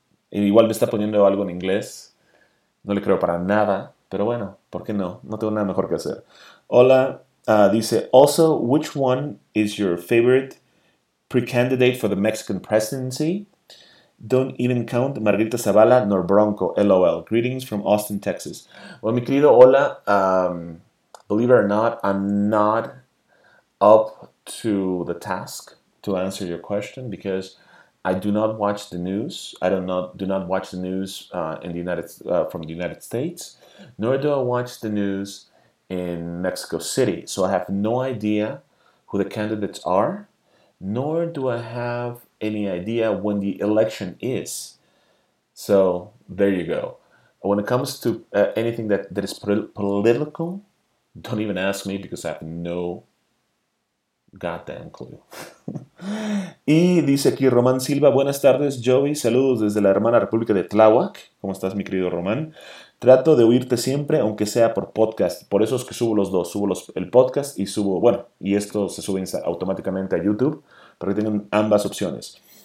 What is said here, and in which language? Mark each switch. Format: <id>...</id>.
<es>Igual me está poniendo algo en inglés. No le creo para nada, pero bueno, ¿por qué no? No tengo nada mejor que hacer. Hola, dice,</es> <en>also, which one is your favorite pre-candidate for the Mexican presidency? Don't even count Margarita Zavala nor Bronco, LOL. Greetings from Austin, Texas.</en> <es>Bueno, mi querido, hola,</es> <en>believe it or not, I'm not up to the task to answer your question because I do not watch the news. I do not watch the news in the United from the United States, nor do I watch the news in Mexico City. So I have no idea who the candidates are, nor do I have any idea when the election is. So there you go. When it comes to anything that is political, Don't even ask me because I have no goddamn clue.</en> <es>Y dice aquí Román Silva, buenas tardes, Joey, saludos desde la hermana República de Tláhuac. ¿Cómo estás, mi querido Román? Trato de oírte siempre, aunque sea por podcast. Por eso es que subo los dos, subo el podcast y subo, bueno, y esto se sube automáticamente a YouTube, pero tienen ambas opciones.</es>